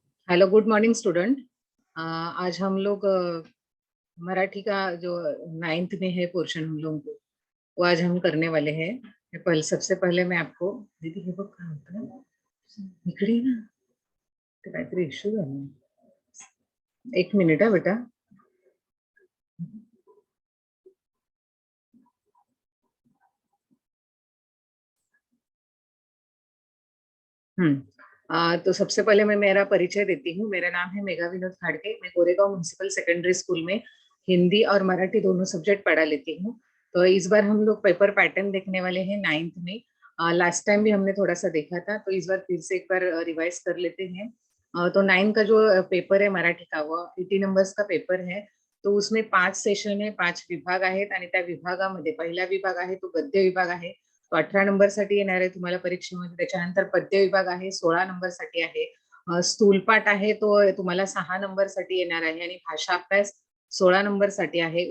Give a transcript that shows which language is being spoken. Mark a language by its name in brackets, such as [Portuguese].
[English] Hello, good morning student. [Hindi] आज हम लोग मराठी का जो 9th में है पोर्शन हम लोगों को, वो आज हम करने वाले हैं। सबसे पहले मैं आपको [Marathi] दीदी हे बघ काय होतं इकडे ये ना, ते काहीतरी इश्यू झाला। [Hindi] एक मिनिट हा बेटा। तो सबसे पहले मैं मेरा परिचय देती हूँ। मेरा नाम है मेघा विनोद खाड़के। मैं गोरेगांव म्युनिसिपल सेकेंडरी स्कूल में हिंदी और मराठी दोनों सब्जेक्ट पढ़ा लेती हूँ। तो इस बार हम लोग पेपर पैटर्न देखने वाले हैं 9th में। लास्ट टाइम भी हमने थोड़ा सा देखा था, तो इस बार फिर से एक बार रिवाइज कर लेते हैं। तो 9 का जो पेपर है मराठी का, वो 80 नंबर्स का पेपर है। तो उसमें 5 सेशन है, [Marathi] 5 विभाग आहेत आणि त्या विभागामध्ये पहिला विभाग आहे तो गद्य विभाग आहे। तो 18 नंबर साठी येणार आहे तुम्हाला परीक्षेमध्ये। त्याच्यानंतर पद्य विभाग आहे 16 नंबर साठी आहे। स्थूलपाठ आहे तो तुम्हाला 6 नंबर साठी येणार आहे आणि भाषा अभ्यास 16 नंबर साठी आहे।